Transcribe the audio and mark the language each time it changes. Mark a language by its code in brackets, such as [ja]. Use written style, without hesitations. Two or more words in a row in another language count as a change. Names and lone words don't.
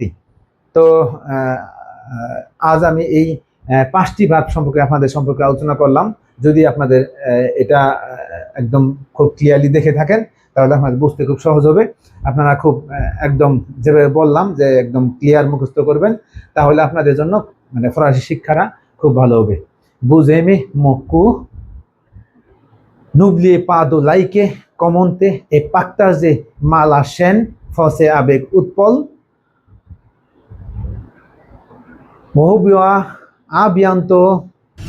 [bn] তো আজ আমি এই 5টি ভাগ সম্পর্কে আপনাদের সম্পর্কে আলোচনা করলাম। যদি আপনাদের এটা একদম খুব ক্লিয়ারলি দেখে থাকেন, তাহলে আপনাদের বুঝতে খুব সহজ হবে। আপনারা খুব একদম যেভাবে বললাম যে একদম ক্লিয়ার মুখস্থ করবেন, তাহলে আপনাদের জন্য মানে ফরাসি শিক্ষাটা খুব ভালো হবে। Buseme moku. [fr] N'oubliez pas de liker, commenter et partager la chaîne Français avec Utpol. Mohubia, à bientôt.